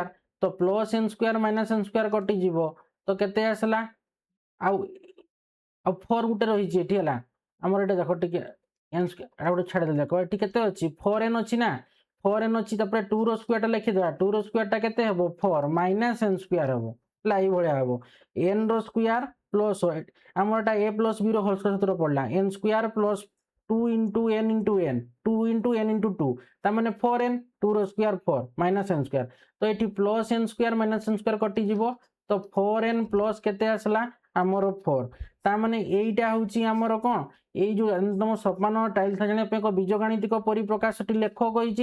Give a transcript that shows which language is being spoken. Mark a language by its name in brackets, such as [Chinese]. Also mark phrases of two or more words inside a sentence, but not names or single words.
[Odia] ତ [English] plus n square minus n square [Odia] କଟିଯିବ। ତ କେତେ ଆସିଲା ଆଉ 4 ଗୁଟେ ରହିଛି ଏଠି ହେଲା ଆମର ଏଟା ଦେଖ ଟିକେ [English] n square [Odia] ଏଟା ଗୋଟେ ଛାଡ଼ିଦେଲେ ଦେଖ ଏଠି କେତେ ଅଛି 4n ଅଛି ନା 4n ଅଛି। ତାପରେ 2 ର ସ୍କ୍ୱାରଟା ଲେଖିଦେବା 2 ର ସ୍କ୍ୱାରଟା କେତେ ହେବ 4 [English] minus n square [Odia] ହେବ ହେଲା ଏଇଭଳିଆ ହେବ। n ର [English] square plus [Odia] ଆମର ଏଟା [English] a plus b [Odia] ର ହୋଲ୍ ସୂତ୍ର ପଡିଲା [English] n square plus 2 into n into n 2 into n into 2 [Odia] ତା ମାନେ 4n 2 ର ସ୍କ୍ୱାର 4 [English] minus n square. [Odia] ତ ଏଠି [English] plus n square minus n square [Odia] କଟିଯିବ। ତ 4n ପ୍ଲସ୍ କେତେ ଆସିଲା ଆମର 4। ତା ମାନେ ଏଇଟା ହେଉଛି ଆମର କ'ଣ ଏଇ ଯୋଉ ତମ ସୋପାନ ଟାଇଲ ଜାଣିବା ପାଇଁ ଏକ ବୀଜଗାଣିତିକ ପରିପ୍ରକାଶଟି ଲେଖ କହିଛି।